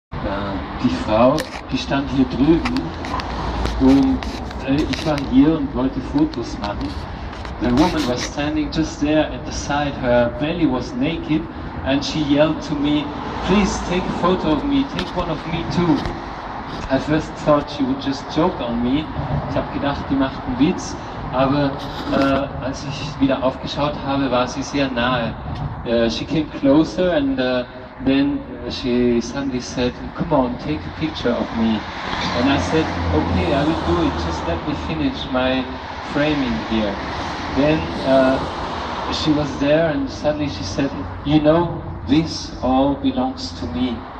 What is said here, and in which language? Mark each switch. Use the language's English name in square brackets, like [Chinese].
[German] die Frau, die stand hier drüben und ich war hier und wollte Fotos machen. [English] The woman was standing just there at the side, her belly was naked and she yelled to me, please take a photo of me, take one of me too. I first thought she would just joke on me. [German] Ich habe gedacht, die macht einen Witz, aber als ich wieder aufgeschaut habe, war sie sehr nahe. [English] She came closer and then she suddenly said, come on, take a picture of me. And I said, okay, I will do it, just let me finish my framing here. Then she was there and suddenly she said, you know, this all belongs to me.